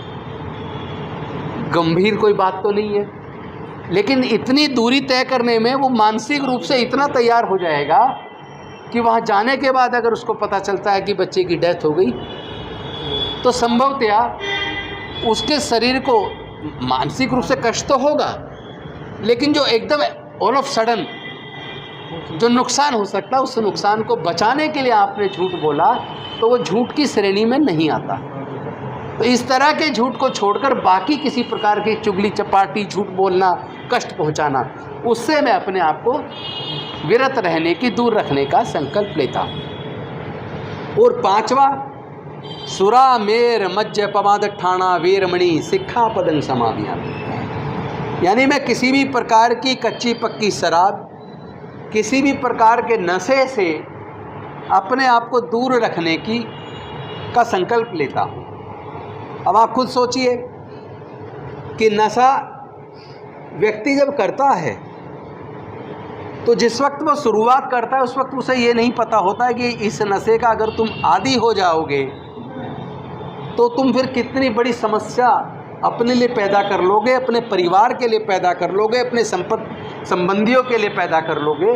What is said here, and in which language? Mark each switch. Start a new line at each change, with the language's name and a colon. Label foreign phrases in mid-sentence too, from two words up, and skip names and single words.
Hindi: गंभीर कोई बात तो नहीं है, लेकिन इतनी दूरी तय करने में वो मानसिक रूप से इतना तैयार हो जाएगा कि वहाँ जाने के बाद अगर उसको पता चलता है कि बच्चे की डेथ हो गई, तो संभवतया उसके शरीर को मानसिक रूप से कष्ट तो होगा, लेकिन जो एकदम
English: all of sudden
Hindi: जो नुकसान हो सकता है, उस नुकसान को बचाने के लिए आपने झूठ बोला, तो वो झूठ की श्रेणी में नहीं आता। तो इस तरह के झूठ को छोड़कर बाकी किसी प्रकार की चुगली चपाटी, झूठ बोलना, कष्ट पहुंचाना, उससे मैं अपने आप को विरत रहने की, दूर रखने का संकल्प लेता हूँ। और पांचवा
Pali: सुरा मेर मज्ज पमाद ठाणा वेरमणि सिक्खापदं समादयामि।
Hindi: यानी मैं किसी भी प्रकार की कच्ची पक्की शराब, किसी भी प्रकार के नशे से अपने आप को दूर रखने का संकल्प लेता हूँ। अब आप खुद सोचिए कि नशा व्यक्ति जब करता है तो जिस वक्त वो शुरुआत करता है उस वक्त उसे ये नहीं पता होता है कि इस नशे का अगर तुम आदी हो जाओगे तो तुम फिर कितनी बड़ी समस्या अपने लिए पैदा कर लोगे, अपने परिवार के लिए पैदा कर लोगे, अपने संबंधियों के लिए पैदा कर लोगे।